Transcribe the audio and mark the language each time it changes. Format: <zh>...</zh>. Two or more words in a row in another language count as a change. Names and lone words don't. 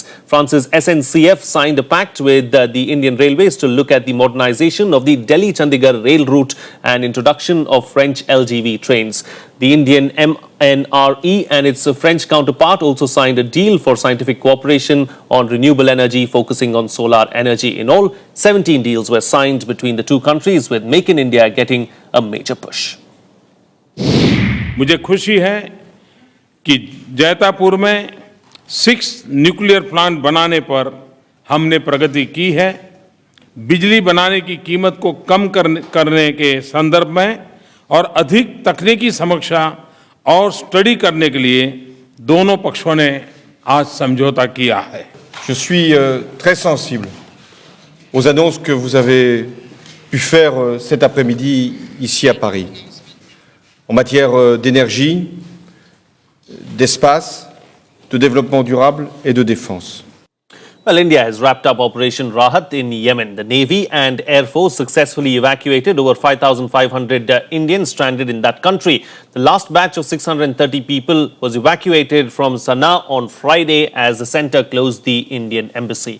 <en>France's SNCF signed a pact with the Indian Railways to look at the modernization of the Delhi-Chandigarh rail route and introduction of French LGV trains. The Indian MNRE and its French counterpart also signed a deal for scientific cooperation on renewable energy, focusing on solar energy. In all, 17 deals were signed between the two countries, with Make in India getting a major push.</en> <hi>मुझे खुशी है कि जैतापुर में 6</hi> <en>nuclear plant</en> <hi>बनाने पर हमने प्रगति की है। बिजली बनाने की कीमत को कम करने के संदर्भ में और अधिक तकनीकी समीक्षा और स्टडी करने के लिए दोनों पक्षों ने आज समझौता किया है।</hi> <fr>Je suis très sensible aux annonces que vous avez pu faire cet après-midi ici à Paris, en matière d'énergie, d'espace, de développement durable et de défense.</fr> <en>Well, India has wrapped up Operation Rahat in Yemen. The Navy and Air Force successfully evacuated over 5,500 Indians stranded in that country. The last batch of 630 people was evacuated from Sana'a on Friday as the centre closed the Indian embassy.</en>